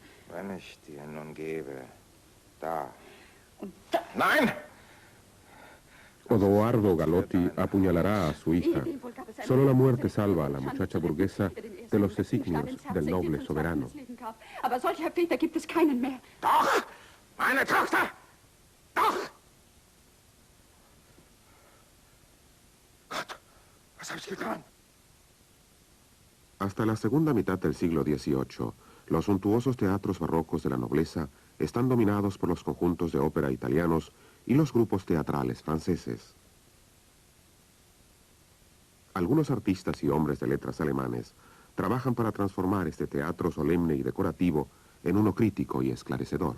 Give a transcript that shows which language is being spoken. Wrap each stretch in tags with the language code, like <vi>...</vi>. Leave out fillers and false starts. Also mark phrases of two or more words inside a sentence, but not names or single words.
<de>Wenn ich dir nun gebe, da. ¡Nein!</de> <es>Odoardo Galotti apuñalará a su hija. Solo la muerte salva a la muchacha burguesa de los designios del noble soberano.</es> <de>¡Doch! ¡Meine Tochter! ¡Doch! Gott, was habe ich getan?</de> <es>Hasta la segunda mitad del siglo XVIII, los suntuosos teatros barrocos de la nobleza están dominados por los conjuntos de ópera italianos y los grupos teatrales franceses. Algunos artistas y hombres de letras alemanes trabajan para transformar este teatro solemne y decorativo en uno crítico y esclarecedor.</es>